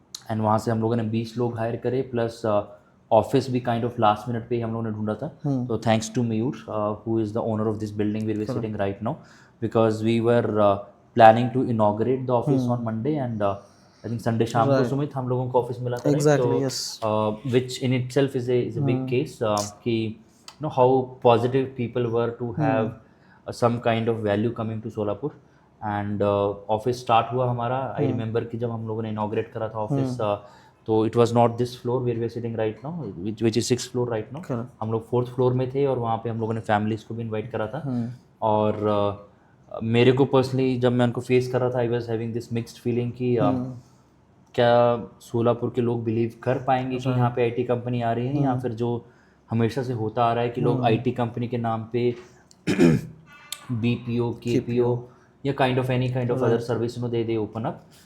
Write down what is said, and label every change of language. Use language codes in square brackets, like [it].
[hi] And वहाँ से हम लोगों ने 20 लोग हायर करे, प्लस ऑफिस भी काइंड ऑफ लास्ट मिनट पे ही हम लोगों ने ढूंढा था। [en] तो thanks to Mayur, who is the owner of this building where we are sitting right now, because we were planning to inaugurate the office on Monday, and I think Sunday [hi] शाम को सुमित हम लोगों को ऑफिस मिला था, [en] Exactly, yes. which in itself is a big case, कि how positive people were to have some kind of value coming to Solapur. [hi] And office start हुआ हमारा। [en] I remember कि [hi] जब हम लोगों ने इनॉग्रेट करा था ऑफिस, तो [en] It was not this floor where we are sitting right now, which is 6th floor right now. [hi] हम लोग 4th फ्लोर में थे, और वहाँ पे हम लोगों ने फैमिलीज को भी इनवाइट करा था। और मेरे को पर्सनली जब मैं उनको फेस कर रहा था, [en] I was having this mixed feeling [hi] कि क्या सोलापुर के लोग बिलीव कर पाएंगे कि यहाँ पे आईटी कंपनी आ रही है, या फिर जो हमेशा से होता आ रहा है कि लोग आईटी कंपनी के नाम पे बीपीओ, केपीओ या kind of any kind of other service दे open up.